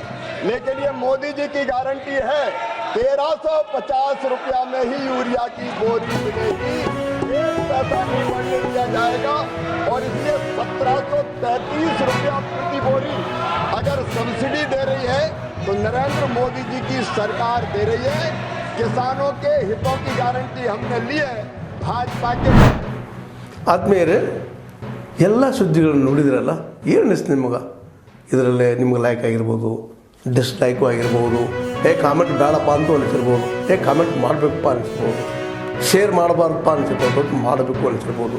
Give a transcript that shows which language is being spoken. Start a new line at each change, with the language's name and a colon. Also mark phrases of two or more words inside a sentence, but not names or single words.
Hindi: लेकिन ये मोदी जी की गारंटी है 1350 रुपया में ही यूरिया की बोरी मिलेगी, 1 पैसा नहीं बढ़ने दिया जाएगा। और इसलिए 1733 रुपया प्रति बोरी अगर सब्सिडी दे रही है तो नरेंद्र मोदी जी की सरकार दे रही है। किसानों के हितों की गारंटी हमने ली है भाजपा के।
Kannada: ಆದ್ಮೇಲೆ ಎಲ್ಲ ಸುದ್ದಿಗಳನ್ನು ನೋಡಿದ್ರಲ್ಲ, ಏನು ಅನಿಸ್ತು ನಿಮಗೆ? ಇದರಲ್ಲೇ ನಿಮ್ಗೆ ಲೈಕ್ ಆಗಿರ್ಬೋದು, ಡಿಸ್ಲೈಕು ಆಗಿರ್ಬೋದು, ಕಾಮೆಂಟ್ ಬೇಡಪ್ಪ ಅಂತೂ ಅನಿಸಿರ್ಬೋದು, ಕಾಮೆಂಟ್ ಮಾಡಬೇಕಪ್ಪ ಅನಿಸ್ಬೋದು, ಶೇರ್ ಮಾಡಬಾರ್ದಪ್ಪ ಅನಿಸಿರ್ಬೋದು, ಮಾಡಬೇಕು ಅನಿಸಿರ್ಬೋದು.